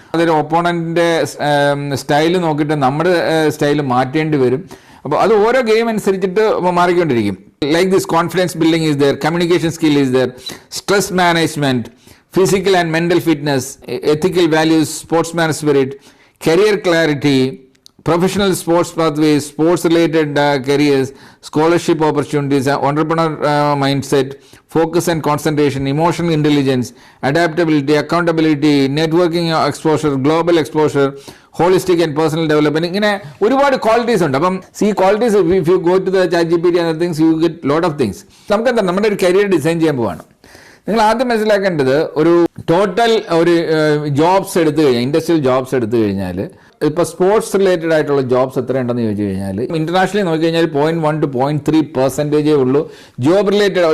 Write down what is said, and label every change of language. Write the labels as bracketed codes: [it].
[ml] അതൊരു ഒപ്പോണൻറ്റിൻ്റെ സ്റ്റൈല് നോക്കിയിട്ട് നമ്മുടെ സ്റ്റൈല് മാറ്റേണ്ടി വരും. അപ്പോൾ അത് ഓരോ ഗെയിം അനുസരിച്ചിട്ട് മാറിക്കൊണ്ടിരിക്കും. [en] Like this confidence building is there, communication skill is there, stress management, physical and mental fitness, ethical values, sportsman spirit, career clarity, professional sports pathways, sports related careers, scholarship opportunities, entrepreneur mindset, focus and concentration, emotional intelligence, adaptability, accountability, networking exposure, global exposure, holistic and personal development. [ml] ഇങ്ങനെ ഒരുപാട് qualities ഉണ്ട്. അപ്പം ഈ qualities [en] If you go to the chat GPT and other things, you get lot of things. [ml] നമുക്ക് എന്താ നമ്മുടെ ഒരു career design ചെയ്യാൻ പോവാണ്. നിങ്ങൾ ആദ്യം മനസ്സിലാക്കേണ്ടത് ഒരു ടോട്ടൽ ഒരു ജോബ്സ് എടുത്തു കഴിഞ്ഞാൽ, ഇൻഡസ്ട്രിയൽ ജോബ്സ് എടുത്തു കഴിഞ്ഞാൽ, ഇപ്പോൾ സ്പോർട്സ് റിലേറ്റഡ് ആയിട്ടുള്ള ജോബ്സ് എത്ര ഉണ്ടെന്ന് ചോദിച്ചു കഴിഞ്ഞാൽ ഇന്റർനാഷണലി നോക്കിക്കഴിഞ്ഞാൽ 0.1 to 0.3% ഉള്ളൂ ജോബ് റിലേറ്റഡ്.